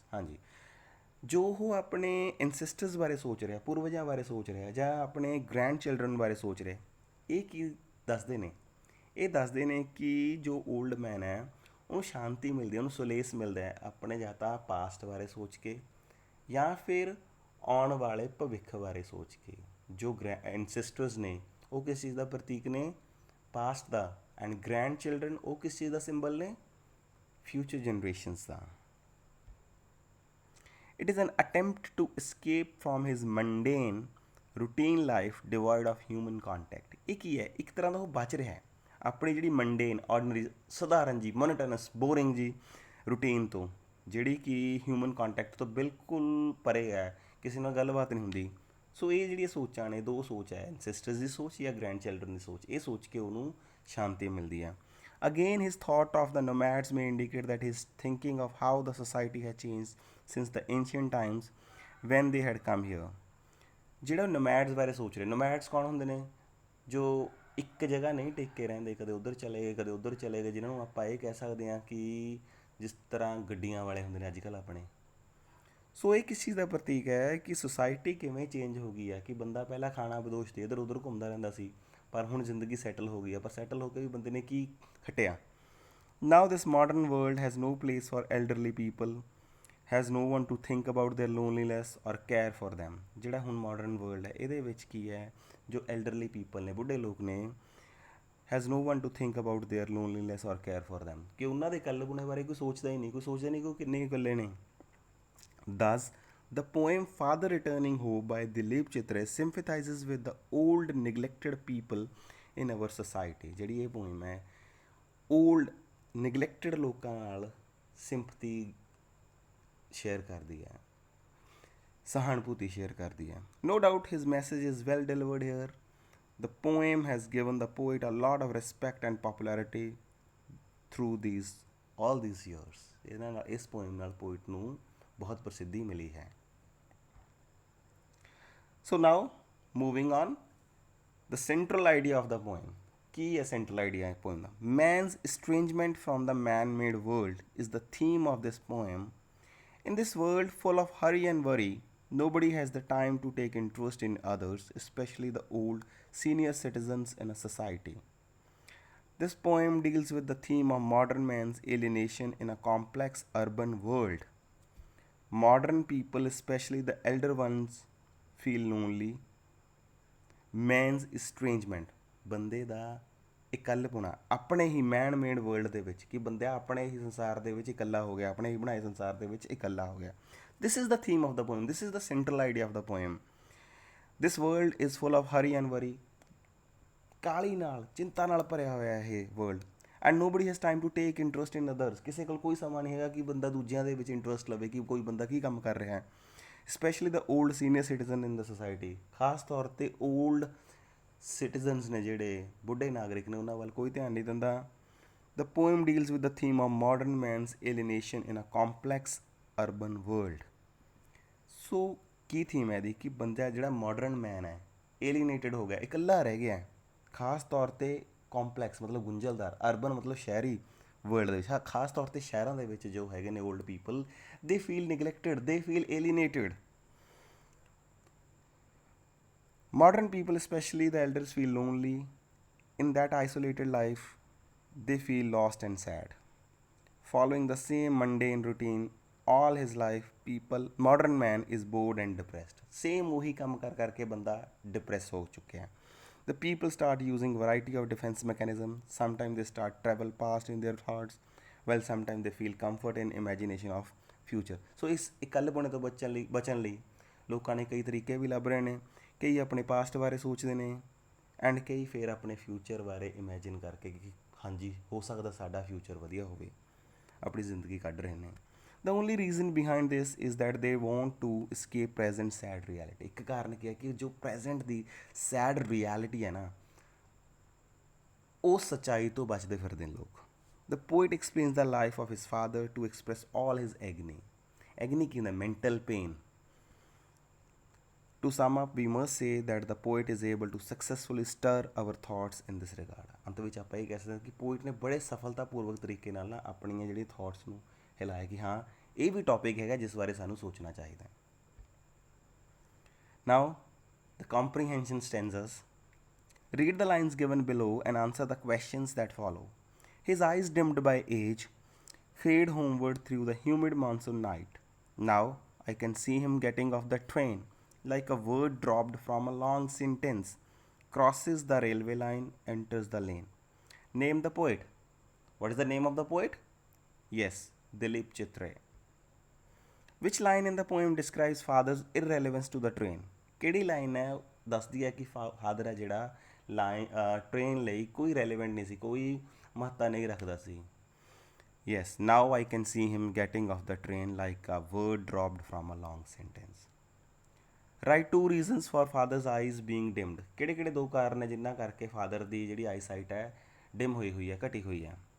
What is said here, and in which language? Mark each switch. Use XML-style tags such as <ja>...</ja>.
<pa>ਹਾਂਜੀ, ਜੋ ਉਹ ਆਪਣੇ ਐਂਸੈਸਟਰਸ ਬਾਰੇ ਸੋਚ ਰਿਹਾ, ਪੂਰਵਜਾਂ ਬਾਰੇ ਸੋਚ ਰਿਹਾ, ਜਾਂ ਆਪਣੇ ਗ੍ਰੈਂਡ ਚਿਲਡਰਨ ਬਾਰੇ ਸੋਚ ਰਿਹਾ, ਇਹ ਕੀ ਦੱਸਦੇ ਨੇ? ਇਹ ਦੱਸਦੇ ਨੇ ਕਿ ਜੋ ਓਲਡ ਮੈਨ ਹੈ ਉਹਨੂੰ ਸ਼ਾਂਤੀ ਮਿਲਦੀ ਹੈ, ਉਹਨੂੰ ਸੁਲੇਸ ਮਿਲਦਾ ਹੈ ਆਪਣੇ ਜਾਂ ਤਾਂ ਪਾਸਟ ਬਾਰੇ ਸੋਚ ਕੇ ਜਾਂ ਫਿਰ ਆਉਣ ਵਾਲੇ ਭਵਿੱਖ ਬਾਰੇ ਸੋਚ ਕੇ। ਜੋ ਐਨਸੈਸਟਰਸ ਨੇ ਉਹ ਕਿਸ ਚੀਜ਼ ਦਾ ਪ੍ਰਤੀਕ ਨੇ? Past ਦਾ। And grand children ਉਹ ਕਿਸ ਚੀਜ਼ ਦਾ ਸਿੰਬਲ ਨੇ? Future generations ਦਾ।</pa> <en>It is an attempt to escape from his mundane routine life devoid of human contact।</en> <pa>ਇਹ ਕੀ ਹੈ? ਇੱਕ ਤਰ੍ਹਾਂ ਦਾ ਉਹ ਬਚ ਰਿਹਾ ਹੈ ਆਪਣੀ ਜਿਹੜੀ ਮੰਡੇਨ ਆਰਡੀਨਰੀ ਸਧਾਰਨ ਜੀ ਮੋਨੋਟਨਸ ਬੋਰਿੰਗ ਜੀ ਰੂਟੀਨ ਤੋਂ, ਜਿਹੜੀ ਕਿ ਹਿਊਮਨ ਕੰਟੈਕਟ ਤੋਂ ਬਿਲਕੁਲ ਪਰੇ ਹੈ, ਕਿਸੇ ਨਾਲ ਗੱਲਬਾਤ ਨਹੀਂ ਹੁੰਦੀ। ਸੋ ਇਹ ਜਿਹੜੀਆਂ ਸੋਚਾਂ ਨੇ, ਦੋ ਸੋਚ ਹੈ, ਐਨਸੈਸਟਰਸ ਦੀ ਸੋਚ ਜਾਂ ਗ੍ਰੈਂਡ ਚਿਲਡਰਨ ਦੀ ਸੋਚ, ਇਹ ਸੋਚ ਕੇ ਉਹਨੂੰ ਸ਼ਾਂਤੀ ਮਿਲਦੀ ਹੈ।</pa> <en>Again, his thought of the nomads may indicate that he is thinking of how the society has changed since the ancient times when they had come here।</en> <pa>ਜਿਹੜਾ ਨੋਮੈਡਸ ਬਾਰੇ ਸੋਚ ਰਹੇ, ਨੋਮੈਡਸ ਕੌਣ ਹੁੰਦੇ ਨੇ? ਜੋ ਇੱਕ ਜਗ੍ਹਾ ਨਹੀਂ ਟਿਕ ਕੇ ਰਹਿੰਦੇ, ਕਦੇ ਉੱਧਰ ਚਲੇ ਗਏ ਕਦੇ ਉੱਧਰ ਚਲੇ ਗਏ, ਜਿਨ੍ਹਾਂ ਨੂੰ ਆਪਾਂ ਇਹ ਕਹਿ ਸਕਦੇ ਹਾਂ ਕਿ ਜਿਸ ਤਰ੍ਹਾਂ ਗੱਡੀਆਂ ਵਾਲੇ ਹੁੰਦੇ ਨੇ ਅੱਜ ਕੱਲ੍ਹ ਆਪਣੇ। ਸੋ ਇਹ ਕਿਸ ਚੀਜ਼ ਦਾ ਪ੍ਰਤੀਕ ਹੈ ਕਿ ਸੁਸਾਇਟੀ ਕਿਵੇਂ ਚੇਂਜ ਹੋ ਗਈ ਹੈ, ਕਿ ਬੰਦਾ ਪਹਿਲਾਂ ਖਾਣਾ ਬਦੋਸ਼ ਤੇ ਇੱਧਰ ਉੱਧਰ ਘੁੰਮਦਾ ਰਹਿੰਦਾ ਸੀ, ਪਰ ਹੁਣ ਜ਼ਿੰਦਗੀ ਸੈਟਲ ਹੋ ਗਈ ਹੈ। ਪਰ ਸੈਟਲ ਹੋ ਕੇ ਵੀ ਬੰਦੇ ਨੇ ਕੀ ਖਟਿਆ?</pa> <en>Now this modern world has no place for elderly people, has no one to think about their loneliness or care for them।</en> <pa>ਜਿਹੜਾ ਹੁਣ ਮਾਡਰਨ ਵਰਲਡ ਹੈ ਇਹਦੇ ਵਿੱਚ ਕੀ ਹੈ, ਜੋ ਐਲਡਰਲੀ ਪੀਪਲ ਨੇ, ਬੁੱਢੇ ਲੋਕ ਨੇ,</pa> <en>has no one to think about their loneliness or care for them,</en> <pa>ਕਿ ਉਹਨਾਂ ਦੇ ਇਕੱਲੇਪੁਣੇ ਬਾਰੇ ਕੋਈ ਸੋਚਦਾ ਹੀ ਨਹੀਂ, ਕੋਈ ਸੋਚਦਾ ਨਹੀਂ ਕਿ ਉਹ ਕਿੰਨੇ ਇਕੱਲੇ ਨੇ।</pa> <en>Thus, the poem Father Returning Hope by Dilip Chitре sympathizes with the old neglected people in our society।</en> <pa>ਜਿਹੜੀ ਇਹ ਪੋਇਮ ਹੈ ਓਲਡ ਨਿਗਲੈਕਟਡ ਲੋਕਾਂ ਨਾਲ ਸਿੰਪਥੀ ਸ਼ੇਅਰ ਕਰਦੀ ਹੈ, ਸਹਾਨੁਭੂਤੀ ਸ਼ੇਅਰ ਕਰਦੀ ਹੈ।</pa> <en>No doubt his message is well delivered here। The poem has given the poet a lot of respect and popularity through all these years।</en> <pa>ਇਹਨਾਂ ਨਾਲ ਇਸ ਪੋਇਮ ਨਾਲ ਪੋਇਟ ਨੂੰ ਬਹੁਤ ਪ੍ਰਸਿੱਧੀ ਮਿਲੀ ਹੈ।</pa> <en>So now moving on, the central idea of the poem.</en> <pa>ਕੀ ਹੈ ਸੈਂਟਰਲ ਆਈਡੀਆ ਹੈ poem ਦਾ?</pa> <en>Man's estrangement from the man-made world is the theme of this poem। In this world full of hurry and worry, nobody has the time to take interest in others, especially the old senior citizens in a society। This poem deals with the theme of modern man's alienation in a complex urban world। Modern people, especially the elder ones, feel lonely। Man's estrangement,</en> <pa>ਬੰਦੇ ਦਾ ਇਕੱਲਪੁਣਾ ਆਪਣੇ ਹੀ ਮੈਨ made world ਦੇ ਵਿੱਚ, ਕਿ ਬੰਦਾ ਆਪਣੇ ਹੀ ਸੰਸਾਰ ਦੇ ਵਿੱਚ ਇਕੱਲਾ ਹੋ ਗਿਆ, ਆਪਣੇ ਹੀ ਬਣਾਏ ਸੰਸਾਰ ਦੇ ਵਿੱਚ ਇਕੱਲਾ ਹੋ ਗਿਆ।</pa> <en>This is the theme of the poem, this is the central idea of the poem. This world is full of hurry and worry,</en> <pa>ਕਾਲੀ ਨਾਲ, ਚਿੰਤਾ ਨਾਲ ਭਰਿਆ ਹੋਇਆ ਇਹ world.</pa> <en>and nobody has time to take interest in others,</en> <pa>ਕਿਸੇ ਕੋਲ ਕੋਈ ਸਮਾਂ ਨਹੀਂ ਹੈਗਾ ਕਿ ਬੰਦਾ ਦੂਜਿਆਂ ਦੇ ਵਿੱਚ ਇੰਟਰਸਟ ਲਵੇ, ਕਿ ਕੋਈ ਬੰਦਾ ਕੀ ਕੰਮ ਕਰ ਰਿਹਾ ਹੈ।</pa> <en>specially the old senior citizen in the society,</en> <pa>ਖਾਸ ਤੌਰ 'ਤੇ ਓਲਡ ਸਿਟੀਜ਼ਨਸ ਨੇ, ਜਿਹੜੇ ਬੁੱਢੇ ਨਾਗਰਿਕ ਨੇ, ਉਹਨਾਂ ਵੱਲ ਕੋਈ ਧਿਆਨ ਨਹੀਂ ਦਿੰਦਾ।</pa> <en>The poem deals with the theme of modern man's alienation in a complex urban world.</en> <pa>So Ki theme ਹੈ ਇਹਦੀ? ਕਿ ਬੰਦਾ ਜਿਹੜਾ ਮਾਡਰਨ ਮੈਨ ਹੈ ਏਲੀਨੇਟਡ ਹੋ ਗਿਆ, ਇਕੱਲਾ ਰਹਿ ਗਿਆ, ਖਾਸ ਤੌਰ 'ਤੇ ਕੰਪਲੈਕਸ ਮਤਲਬ ਗੁੰਝਲਦਾਰ, ਅਰਬਨ ਮਤਲਬ ਸ਼ਹਿਰੀ ਵਰਲਡ ਦੇ ਵਿੱਚ, ਖਾਸ ਤੌਰ 'ਤੇ ਸ਼ਹਿਰਾਂ ਦੇ ਵਿੱਚ ਜੋ ਹੈਗੇ ਨੇ ਓਲਡ ਪੀਪਲ,</pa> <en>They feel neglected, they feel alienated. Modern people, especially the elders, feel lonely in that isolated life। They feel lost and sad, following the same mundane routine all his life। Modern man is bored and depressed।</en> <hi>Same वही काम कर करके बंदा depress हो चुके हैं।</hi> <en>The people start using variety of defense mechanism। Sometimes they start travel past in their thoughts, while sometimes they feel comfort in imagination of future।</en> <pa>So ਇਸ ਇਕੱਲੇਪੁਣੇ ਤੋਂ ਬਚਣ ਲਈ ਲੋਕਾਂ ਨੇ ਕਈ ਤਰੀਕੇ ਵੀ ਲੱਭ ਰਹੇ ਨੇ। ਕਈ ਆਪਣੇ ਪਾਸਟ ਬਾਰੇ ਸੋਚਦੇ ਨੇ, ਐਂਡ ਕਈ ਫਿਰ ਆਪਣੇ ਫਿਊਚਰ ਬਾਰੇ ਇਮੈਜਿਨ ਕਰਕੇ ਕਿ ਹਾਂਜੀ ਹੋ ਸਕਦਾ ਸਾਡਾ ਫਿਊਚਰ ਵਧੀਆ ਹੋਵੇ, ਆਪਣੀ ਜ਼ਿੰਦਗੀ ਕੱਢ ਰਹੇ ਨੇ।</pa> <en>The only reason behind this is that they want to escape present sad reality.</en> <pa>ਇੱਕ ਕਾਰਨ ਕੀ ਹੈ ਕਿ ਜੋ ਪ੍ਰੈਜੈਂਟ ਦੀ ਸੈਡ ਰਿਐਲਿਟੀ ਹੈ ਨਾ, ਉਹ ਸੱਚਾਈ ਤੋਂ ਬਚਦੇ ਫਿਰਦੇ ਨੇ ਲੋਕ।</pa> <en>The poet explains the life of his father to express all his agony.</en> <pa>ਐਗਨੀ ਕੀ ਹੁੰਦਾ? Mental pain.</pa> <en>To sum up, we must say that the poet is able to successfully stir our thoughts in this regard।</en> <pa>ਅੰਤ ਵਿੱਚ ਆਪਾਂ ਇਹ ਕਹਿ ਸਕਦੇ ਹਾਂ ਕਿ ਪੋਇਟ ਨੇ ਬੜੇ ਸਫਲਤਾਪੂਰਵਕ ਤਰੀਕੇ ਨਾਲ ਨਾ ਆਪਣੀਆਂ ਜਿਹੜੀਆਂ ਥਾਟਸ ਨੂੰ ਹਿਲਾਇਆ, ਕਿ ਹਾਂ ਇਹ ਵੀ ਟੌਪਿਕ ਹੈਗਾ ਜਿਸ ਬਾਰੇ ਸਾਨੂੰ ਸੋਚਣਾ ਚਾਹੀਦਾ।</pa> <en>Now the comprehension stanzas. Read the lines given below and answer the questions that follow. His eyes dimmed by age fade homeward through the humid monsoon night. Now I can see him getting off the train, like a word dropped from a long sentence, crosses the railway line, enters the lane. Name the poet. What is the name of the poet? Yes, Dilip Chitre. Which line in the poem describes father's irrelevance to the train?</en> <pa>ਕਿਹੜੀ line ਹੈ ਦੱਸਦੀ ਹੈ ਕਿ father ਹੈ ਜਿਹੜਾ line train ਲਈ ਕੋਈ relevant ਨਹੀਂ ਸੀ, ਕੋਈ ਮਹੱਤਤਾ ਨਹੀਂ ਰੱਖਦਾ ਸੀ.</pa> <en>Yes, now I can see him getting off the train like a word dropped from a long sentence. Write two reasons for father's eyes being dimmed.</en> <pa>ਕਿਹੜੇ ਕਿਹੜੇ ਦੋ ਕਾਰਨ ਨੇ ਜਿਨ੍ਹਾਂ ਕਰਕੇ ਫਾਦਰ ਦੀ ਜਿਹੜੀ ਆਈਸਾਈਟ ਹੈ ਡਿਮ ਹੋਈ ਹੋਈ ਹੈ, ਘਟੀ ਹੋਈ ਹੈ.</pa>